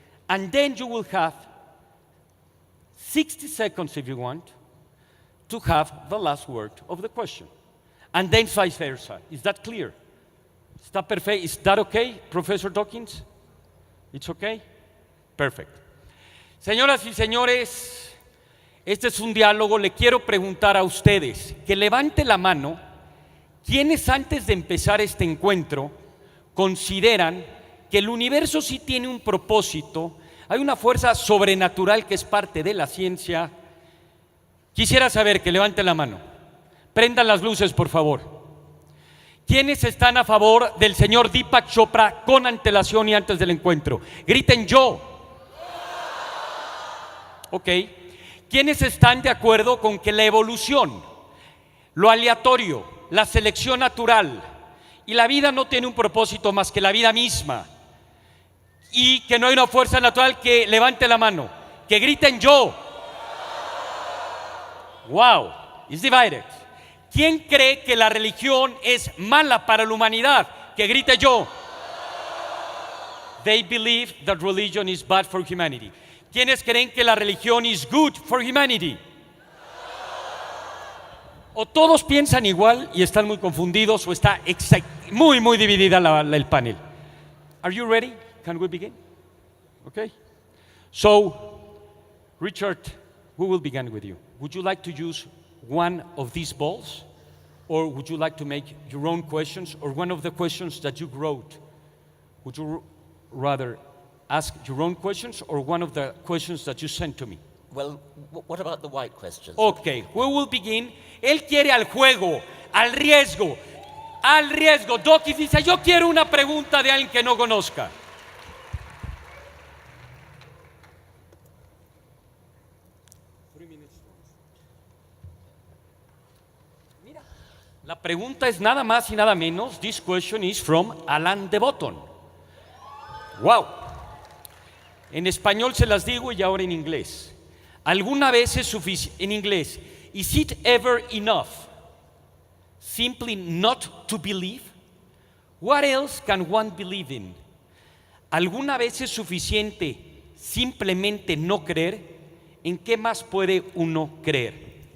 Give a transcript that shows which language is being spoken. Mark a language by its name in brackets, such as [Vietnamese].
[English] And then you will have 60 seconds, if you want, to have the last word of the question. And then vice versa. Is that clear? Está perfect. Is that okay, Professor Dawkins? It's okay? Perfect. [Spanish] Señoras y señores, este es un diálogo. Le quiero preguntar a ustedes que levante la mano quienes antes de empezar este encuentro consideran que el universo sí tiene un propósito, hay una fuerza sobrenatural que es parte de la ciencia. Quisiera saber, que levante la mano. Prendan las luces, por favor. ¿Quiénes están a favor del señor Deepak Chopra con antelación y antes del encuentro? Griten yo. Ok. ¿Quiénes están de acuerdo con que la evolución, lo aleatorio, la selección natural y la vida no tiene un propósito más que la vida misma, y que no hay una fuerza natural? Que levante la mano, que griten yo. [English] Wow, it's divided. [Spanish] ¿Quién cree que la religión es mala para la humanidad? Que grite yo. [English] They believe that religion is bad for humanity. [Spanish] ¿Quiénes creen que la religión [English] is good for humanity? [Spanish] O todos piensan igual y están muy confundidos, o está muy dividida el panel. [English] Are you ready? Can we begin? Okay. So, Richard, we will begin with you. Would you like to use one of these balls, or would you like to make your own questions, or one of the questions that you wrote? Would you rather ask your own questions or one of the questions that you sent to me? Well, what about the white questions? Okay, we will begin. [Spanish] Él quiere al juego, al riesgo. Dawkins dice, yo quiero una pregunta de alguien que no conozca. Mira, la pregunta es nada más y nada menos. [English] This question is from Alan de Botton. Wow. [Spanish] En español se las digo y ahora en inglés. ¿Alguna vez es suficiente? En inglés, [English] is it ever enough simply not to believe? What else can one believe in? [Spanish] ¿Alguna vez es suficiente simplemente no creer? ¿En qué más puede uno creer?